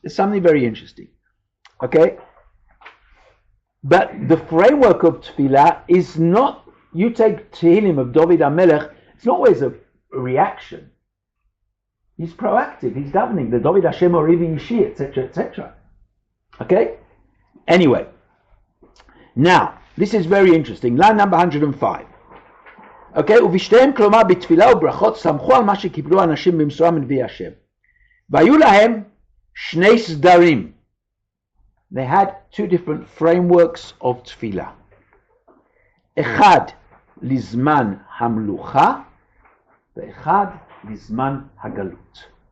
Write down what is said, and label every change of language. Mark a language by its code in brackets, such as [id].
[en] It's something very interesting. Okay? But the framework of tefillah is not, you take Tehillim of David HaMelech, it's not always a reaction. He's proactive, he's davening, the David Hashem Orivi Ishi, etc., etc. Okay? Anyway. Now, this is very interesting. Line number 105. Okay? [he] ובשתיהם כלומר בתפילה וברכות סמכו על מה שקיבלו אנשים במשורה מנביאי השם. והיו להם שני סדרים. [en] They had two different frameworks of tefillah. [he] אחד לזמן המלוכה ואחד לזמן הגלות.